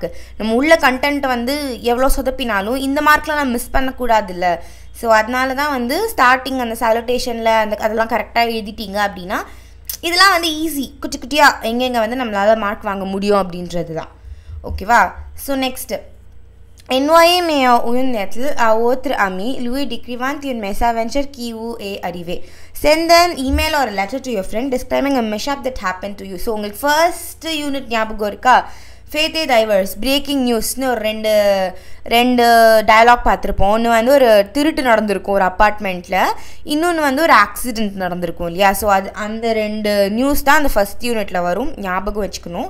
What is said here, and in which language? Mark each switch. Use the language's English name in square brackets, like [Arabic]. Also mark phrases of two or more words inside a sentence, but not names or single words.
[Tamil] நம்ம உள்ள கண்டென்ட் வந்து எவ்வளோ சொதப்பினாலும் இந்த மார்க்லாம் நம்ம மிஸ் பண்ணக்கூடாது இல்லை. ஸோ அதனால தான் வந்து ஸ்டார்டிங் அந்த சாலுட்டேஷனில் அதெல்லாம் கரெக்டாக எழுதிட்டீங்க அப்படின்னா இதெல்லாம் வந்து ஈஸி, குட்டியாக எங்கெங்கே வந்து நம்மளால் மார்க் வாங்க முடியும் அப்படின்றது தான். ஓகேவா. [English] so next [French] envoyez mes une lettre à votre ami, lui décrivant une misadventure qui vous est arrivée. [English] Send an email or a letter to your friend describing a mishap that happened to you. [Tamil] ஸோ உங்களுக்கு [English] first unit [Tamil] ஞாபகம் இருக்கா? [French] faits divers [English] breaking news [Tamil] ஒரு ரெண்டு டயலாக் பார்த்துருப்போம். ஒன்று வந்து ஒரு திருட்டு நடந்திருக்கும் ஒரு அப்பார்ட்மெண்ட்டில், இன்னொன்று வந்து ஒரு ஆக்சிடெண்ட் நடந்திருக்கும் இல்லையா. ஸோ அந்த 2 நியூஸ் தான் அந்த [English] first unit [Tamil] வரும், ஞாபகம் வச்சுக்கணும்.